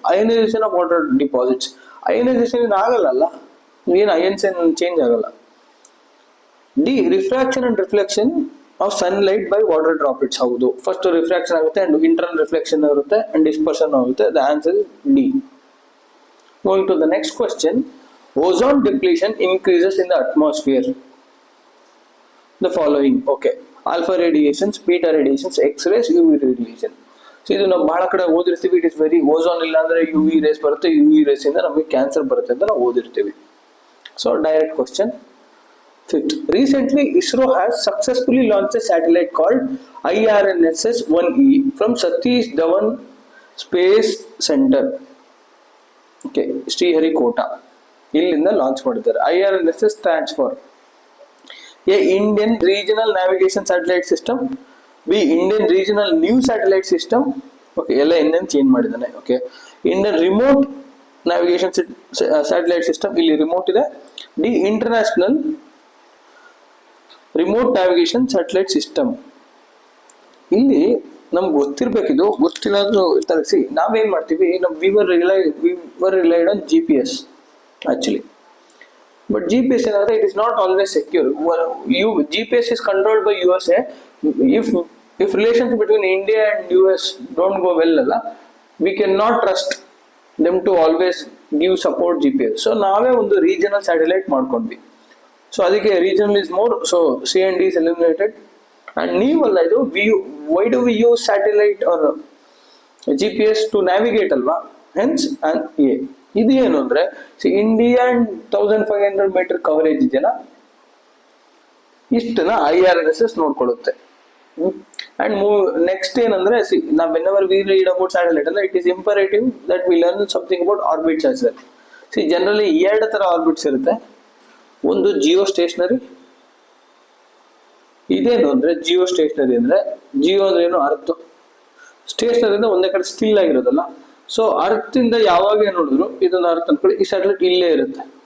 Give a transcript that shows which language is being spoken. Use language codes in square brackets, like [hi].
[en] ionization of water deposits, [kn] ionisation ಏನು ಆಗಲ್ಲ, ಏನು ಅಯನ್ಸ್ ಏನು ಚೇಂಜ್ ಆಗಲ್ಲ. [en] D refraction and reflection of sunlight by water droplets. [kn] ಹೌದು, ಫಸ್ಟ್ ರಿಫ್ರಾಕ್ಷನ್ ಆಗುತ್ತೆ ಅಂಡ್ ಇಂಟರ್ನಲ್ ರಿಫ್ಲೆಕ್ಷನ್ ಇರುತ್ತೆ ಅಂಡ್ ಡಿಸ್ಪರ್ಷನ್ ಆಗುತ್ತೆ. [en] The answer is D. Going to the next question, ozone depletion increases in the atmosphere. The following, okay, alpha radiations, beta radiations, X-rays, UV radiation. [kn] So ಇದು ನಾವು ಬಹಳ ಕಡೆ ಓದಿರ್ತೀವಿ. [en] it is very, [kn] ozone ಇಲ್ಲ ಅಂದ್ರೆ UV race ಬರುತ್ತೆ, UV race ಇಂದ ನಮಗೆ cancer ಬರುತ್ತೆ ಅಂತ ನಾವು ಓದಿರ್ತೀವಿ. [en] So direct question. Fifth, recently ISRO has successfully launched a satellite called IRNSS-1E from Satish Dhawan Space Center. [kn] Okay, Sriharikota ಇಲ್ಲಿಂದ ಲಾಂಚ್ ಮಾಡಿದ್ದಾರೆ. [en] IRNSS stands for A Indian regional navigation satellite system, B Indian regional new satellite system. [kn] Okay, ಎಲ್ಲ ಇನ್ನೇನು change ಮಾಡಿದ್ದಾನೆ. Okay, Indian remote navigation satellite system, ಇಲ್ಲಿ remote ಇದೆ. [en] D international remote navigation satellite system. [kn] ಇಲ್ಲಿ ನಮ್ಗೆ ಗೊತ್ತಿರ್ಬೇಕಿದು, ಗೊತ್ತಿಲ್ಲದ್ರು ತರಿಸಿ ನಾವೇನ್ ಮಾಡ್ತೀವಿ, [en] we were relied on GPS actually, but GPS [kn] ಏನಾದ್ರೆ [en] it is not always secure. GPS is controlled by USA. If relations between India and US don't go well ಅಲ್ಲ, we cannot trust them to always give support GPS. [kn] So ನಾವೇ ಒಂದು regional satellite ಮಾಡ್ಕೊಂಡ್ವಿ. [en] So ಅದಕ್ಕೆ regional is more, so C&D is eliminated. And [kn] ನೀವಲ್ಲ ಇದು, [en] why do we use satellite or GPS to navigate ಅಲ್ವಾ? Hence and A. [kn] ಇದು ಏನು ಅಂದ್ರೆ, India 1500 metre coverage ಇದೆಯಲ್ಲ, ಇಷ್ಟನ್ನ IRNSS ನೋಡ್ಕೊಳ್ಳುತ್ತೆ. [en] and next [kn] ಏನಂದ್ರೆ, ನಾವು [en] whenever we read about satellite ಅಲ್ಲ, it is imperative that we learn something about orbits as well. [kn] Generally ಎರಡು ತರ ಆರ್ಬಿಟ್ಸ್ ಇರುತ್ತೆ. ಒಂದು ಜಿಯೋ ಸ್ಟೇಷನರಿ, ಇದೇನು ಅಂದ್ರೆ ಜಿಯೋ ಸ್ಟೇಷನರಿ ಅಂದ್ರೆ, ಜಿಯೋ ಅಂದ್ರೆ ಏನು, ಅರ್ತ್. ಸ್ಟೇಷನರಿ ಅಂದ್ರೆ ಒಂದೇ ಕಡೆ ಸ್ಟಿಲ್ ಆಗಿರೋದಲ್ಲ. ಸೊ ಅರ್ತ್ ಇಂದ ಯಾವಾಗ ನೋಡಿದ್ರು ಇದೊಂದು ಅರ್ತ್ ಅನ್ಕೊಳ್ಳಿ, ಈ ಸ್ಯಾಟಲೈಟ್ ಇಲ್ಲೇ ಇರುತ್ತೆ.